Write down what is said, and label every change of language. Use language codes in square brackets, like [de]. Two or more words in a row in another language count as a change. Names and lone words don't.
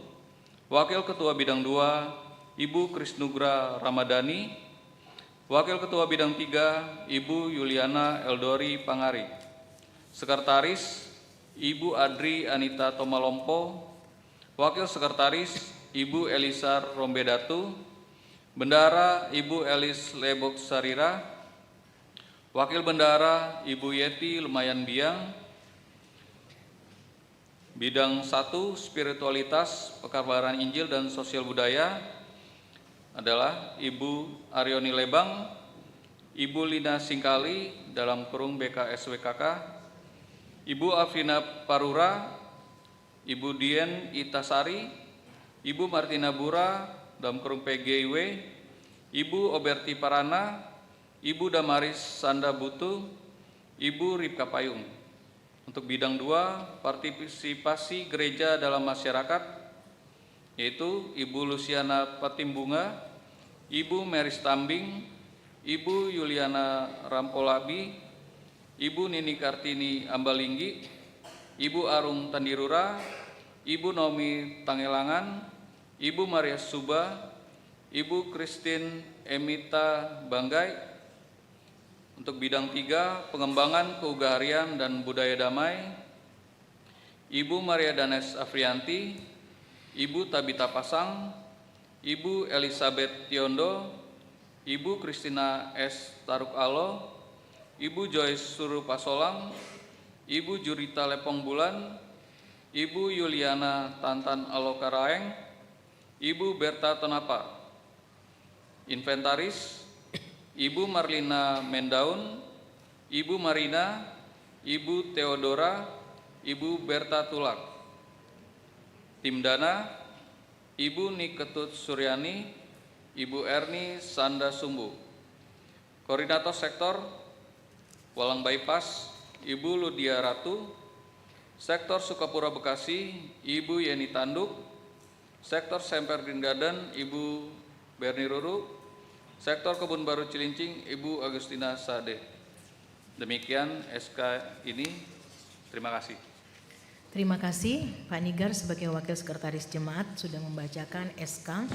[id] Wakil Ketua Bidang 2, Ibu Krisnugra Ramadhani, Wakil Ketua Bidang 3, Ibu Yuliana Eldori Pangari, Sekretaris, Ibu Adri Anita Tomalompo, Wakil Sekretaris, Ibu Elisar Rombedatu, Bendara Ibu Elis Lebok Sarira, Wakil Bendara Ibu Yeti Lumayan Biang, Bidang 1 Spiritualitas, Pekabaran Injil dan Sosial Budaya adalah Ibu Arioni Lebang, Ibu Lina Singkali dalam kurung BKSWKK, Ibu Afina Parura, Ibu Dien Itasari, Ibu Martina Bura dalam kurung PGIW, Ibu Oberti Parana, Ibu Damaris Sanda Butu, Ibu Ripka Payung. Untuk bidang 2, partisipasi gereja dalam masyarakat, yaitu Ibu Luciana Patimbunga, Ibu Mary Stambing, Ibu Yuliana Rampolabi, Ibu Nini Kartini Ambalinggi, Ibu Arung Tandirura, Ibu Nomi Tangelangan, Ibu Maria Suba, Ibu Christine Emita Banggai. Untuk bidang 3, pengembangan keugaharian dan budaya damai, Ibu Maria Danes Afrianti, Ibu Tabita Pasang, Ibu Elizabeth Tiondo, Ibu Christina S. Taruk Alo, Ibu Joyce Suru Pasolang, Ibu Jurita Lepong Bulan, Ibu Yuliana Tantan Alokaraeng, Ibu Berta Tonapa. Inventaris, Ibu Marlina Mendaun, Ibu Marina, Ibu Theodora, Ibu Berta Tulak. Tim Dana, Ibu Niketut Suryani, Ibu Erni Sanda Sumbu. Koordinator Sektor, Walang Bypass, Ibu Ludia Ratu. Sektor Sukapura Bekasi, Ibu Yeni Tanduk. Sektor Semper Green Garden, Ibu Berni Ruru. Sektor Kebun Baru Cilincing, Ibu Agustina Sade. Demikian SK ini. Terima kasih. Terima kasih Pak Nigar sebagai Wakil Sekretaris Jemaat sudah membacakan SK.